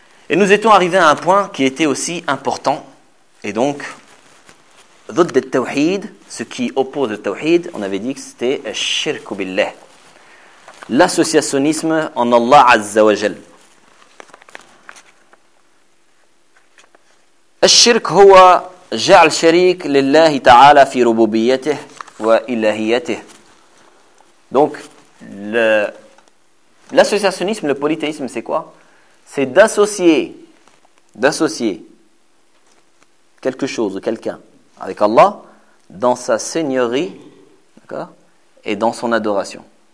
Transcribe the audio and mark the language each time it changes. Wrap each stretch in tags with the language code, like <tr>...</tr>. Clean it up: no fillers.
<fr>Et nous étions arrivés à un point qui était aussi important. Et donc,</fr> <ar>ضد التوحيد,</ar> <fr>ce qui oppose le tawhid, on avait dit que c'était</fr> <ar>الشرك بالله,</ar> <fr>l'associationnisme en Allah Azza wa Jal.</fr> <ar>الشرك هو جعل شريك لله تعالى في ربوبيته وإلهيته.</ar> <fr>Donc, l'associationnisme, le polythéisme, c'est quoi? C'est d'associer quelque chose ou quelqu'un avec Allah, dans sa seigneurie, d'accord, et dans son adoration.</fr>